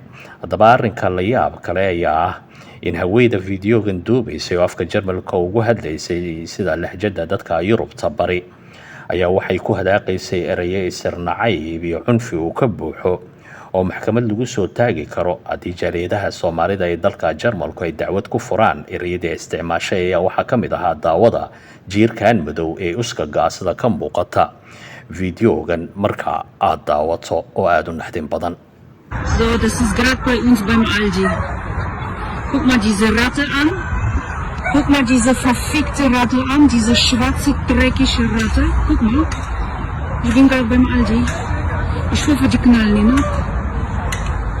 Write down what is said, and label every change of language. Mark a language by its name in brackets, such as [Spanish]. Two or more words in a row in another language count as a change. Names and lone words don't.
[Somali] haddaba arrinka la yaab kale ayaa ah in haweeneyda fiidiyogan duubaysay oo afka Jarmalka ugu hadlaysay sida lahjada dadka Yurubta bari ayaa waxay ku hadaaqaysay erayo isirnacayb iyo cunfi uu ka buuxo oo maxkamad lagu soo taagi karo haddii jaaliyadaha Soomaalida ee dalka Jarmalku ay dacwad ku furaan. erayada isticmaashay ayaa waxaa ka mid ahaa daawada jiirkan madow ee uskaga sida ka muuqata fiidiyogan marka aad daawato oo aad u naxdin badan. [German] So, das ist gerade bei uns beim Aldi. Guck mal diese Ratte an. Guck mal diese verfickte Ratte an, diese schwarze, dreckige Ratte. Guck mal. Ich bin gerade beim Aldi. Ich hoffe, die knallen ihn ab.